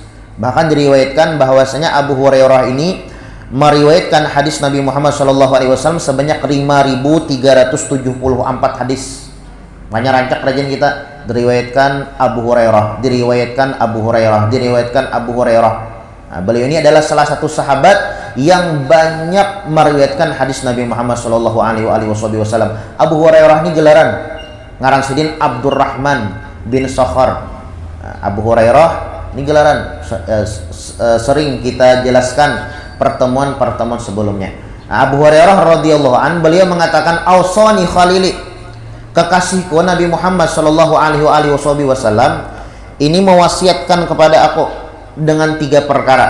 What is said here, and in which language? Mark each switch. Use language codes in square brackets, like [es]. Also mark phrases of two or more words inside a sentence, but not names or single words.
[id] Bahkan diriwayatkan bahwasanya Abu Hurairah ini meriwayatkan hadis Nabi Muhammad SAW sebanyak 5.374 hadis. Makanya rancak rajin kita diriwayatkan Abu Hurairah. Nah, beliau ini adalah salah satu sahabat yang banyak meriwayatkan hadis Nabi Muhammad SAW. Abu Hurairah ini gelaran [bjn] ngaran sidin [id] Abdurrahman bin Sakhar. Abu Hurairah ini gelaran sering kita jelaskan pertemuan-pertemuan sebelumnya. Abu Hurairah [ar] رضي الله عن [id] beliau mengatakan [ar] أوصاني خليلي, [id] kekasihku Nabi Muhammad [ar] صلى الله عليه وسلم [id] ini mewasiatkan kepada aku dengan 3 perkara.